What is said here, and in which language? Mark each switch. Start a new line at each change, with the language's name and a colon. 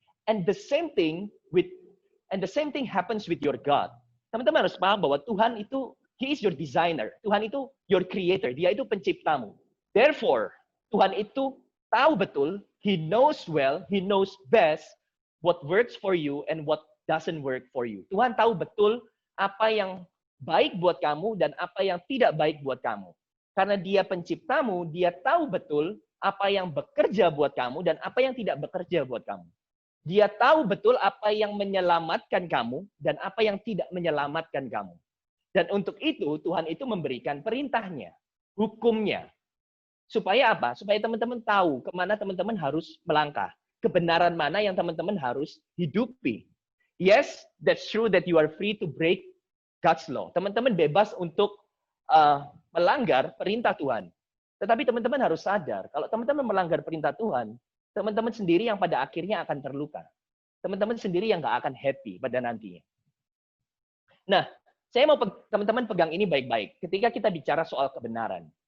English: And the same thing happens with your God.
Indonesian: Teman-teman harus paham bahwa Tuhan itu,
English: He is your designer.
Indonesian: Tuhan itu
English: your creator.
Indonesian: Dia itu penciptamu.
English: Therefore,
Indonesian: Tuhan itu tahu betul,
English: He knows well, He knows best what works for you and what doesn't work for you.
Indonesian: Tuhan tahu betul apa yang baik buat kamu dan apa yang tidak baik buat kamu. Karena Dia penciptamu, Dia tahu betul apa yang bekerja buat kamu dan apa yang tidak bekerja buat kamu. Dia tahu betul apa yang menyelamatkan kamu dan apa yang tidak menyelamatkan kamu. Dan untuk itu, Tuhan itu memberikan perintahnya, hukumnya. Supaya apa? Supaya teman-teman tahu kemana teman-teman harus melangkah. Kebenaran mana yang teman-teman harus hidupi.
English: Yes, that's true that you are free to break God's law.
Indonesian: Teman-teman bebas untuk melanggar perintah Tuhan. Tetapi teman-teman harus sadar, kalau teman-teman melanggar perintah Tuhan, teman-teman sendiri yang pada akhirnya akan terluka. Teman-teman sendiri yang nggak akan happy pada nantinya. Nah, saya mau teman-teman pegang ini baik-baik ketika kita bicara soal kebenaran.